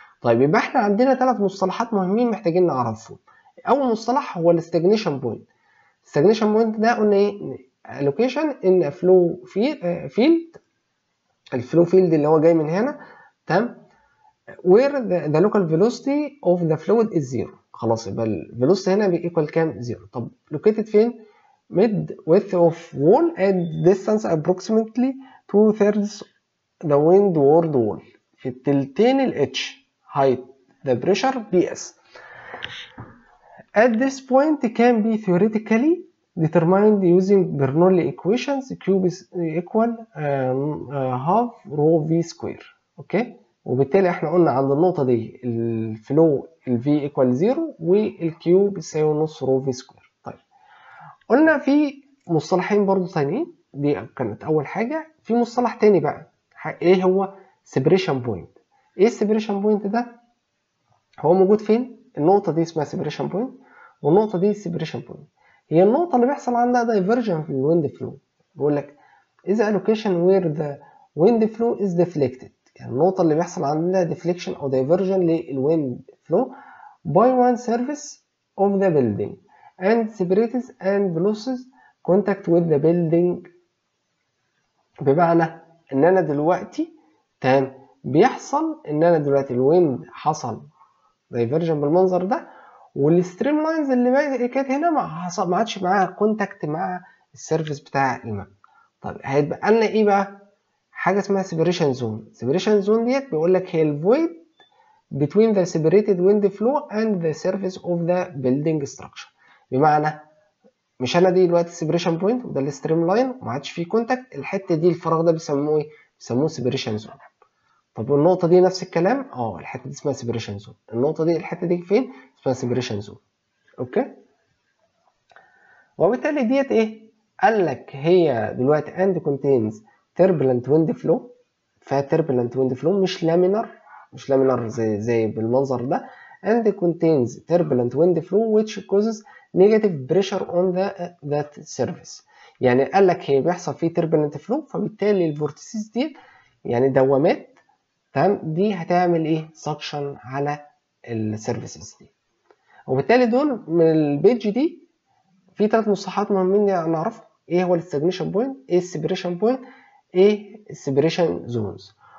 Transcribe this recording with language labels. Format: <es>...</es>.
<ar>طيب يبقى احنا عندنا 3 مصطلحات مهمين محتاجين نعرفهم. اول مصطلح هو الاستجنيشن بوينت. الاستجنيشن بوينت ده قلنا ايه؟</ar> <en>allocation in a flow field،</en> <ar>الفلو فيلد اللي هو جاي من هنا.</ar> <en>تمام، where the local velocity of the fluid is zero.</en> <ar>خلاص يبقى الفيلوسيتي هنا بيكوال كام؟ زيرو.</ar> <en>طب located فين؟ mid width of wall and distance approximately 2/3 the windward wall،</en> <ar>في التلتين ال</ar> <en>H height the pressure PS. At this point can be theoretically determined using Bernoulli equations. Q is equal half rho v square.</en> <ar>اوكي، وبالتالي احنا قلنا عند النقطة دي الفلو ال V equal 0 والكيو بيساوي نص رو في سكوير. طيب قلنا في مصطلحين برضو تانيين، دي كانت أول حاجة. في مصطلح تاني بقى ايه هو؟ separation point. ايه separation point ده؟ هو موجود فين؟ النقطة دي اسمها separation point، والنقطة دي separation point. هي النقطة اللي بيحصل عندها diversion في الويند فلو.</ar> <en>بيقول لك is allocation where the wind flow is deflected،</en> <ar>يعني النقطة اللي بيحصل عندها</ar> <en>deflection أو diversion للwind flow by one surface of the building and separates and loses contact with the building.</en> <ar>بمعنى إن أنا دلوقتي تمام بيحصل إن أنا دلوقتي الويند حصل دايفرجن بالمنظر ده، والستريم لاينز اللي كانت هنا ما عادش معاها كونتاكت مع السيرفيس بتاع المبنى. طيب هيتبقى لنا ايه بقى؟ حاجه اسمها سيبريشن زون. سيبريشن زون ديت بيقول لك هي الفويد</ar> <en>between the separated wind flow and the surface of the building structure.</en> <ar>بمعنى مش انا دي دلوقتي سيبريشن بوينت وده الستريم لاين وما عادش فيه كونتاكت، الحته دي الفراغ ده بيسموه ايه؟ بيسموه سيبريشن زون. طب والنقطه دي نفس الكلام، الحته دي اسمها سيبريشن زون. النقطه دي الحته دي فين؟ اسمها سيبريشن زون. اوكي. وبالتالي ديت ايه؟ قال لك هي دلوقتي</ar> <en>and contains turbulent wind flow،</en> <ar>فيها turbulent wind flow مش لامينر زي بالمنظر ده.</ar> <en>and contains turbulent wind flow which causes negative pressure on that surface.</en> <ar>يعني قال لك هي بيحصل فيه turbulent flow، فبالتالي الفورتيسيس دي يعني دوامات، تمام، دي هتعمل ايه؟ suction على السيرفيسز دي. وبالتالي دول من البيج دي في 3 مصطلحات مهمين نعرفهم. ايه هو الستاجنيشن بوينت، ايه السيبريشن بوينت، ايه السيبريشن زونز.</ar>